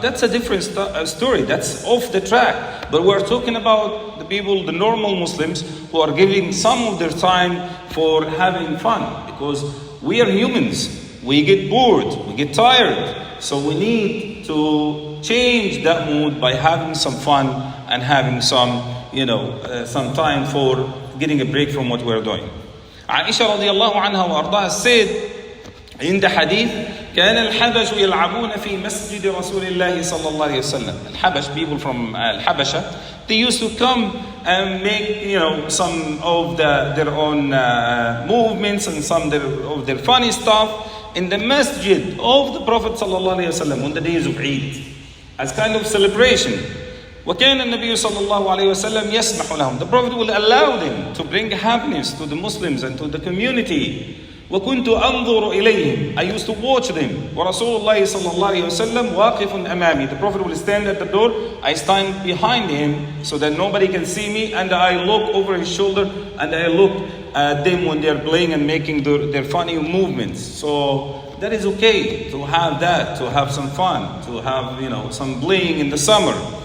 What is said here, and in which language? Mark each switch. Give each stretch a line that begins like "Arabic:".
English: That's a different story. That's off the track. But we're talking about the people, the normal Muslims, who are giving some of their time for having fun. Because we are humans. We get bored. We get tired. So we need to change that mood by having some fun and having some, some time for getting a break from what we're doing. Aisha radiallahu anha wa ardaha said in the hadith,
Arabic: كان الحبش يلعبون في مسجد رسول الله صلى الله عليه وسلم.
English: الحبش, people from Al-Habasha, they used to come and make, some of their own movements and some of their funny stuff in the masjid of the Prophet صلى الله عليه وسلم on the days of Eid, as kind of celebration.
Arabic: وكان النبي صلى الله عليه وسلم يسمح لهم.
English: The Prophet will allow them to bring happiness to the Muslims and to the community.
Arabic: وكنت أنظر إليهم.
English: I used to watch them.
Arabic: ورسول الله صلى الله عليه وسلم واقف أمامي.
English: The Prophet will stand at the door. I stand behind him so that nobody can see me, and I look over his shoulder and I look at them when they're playing and making their funny movements. So that is okay to have that, to have some fun, to have some playing in the summer.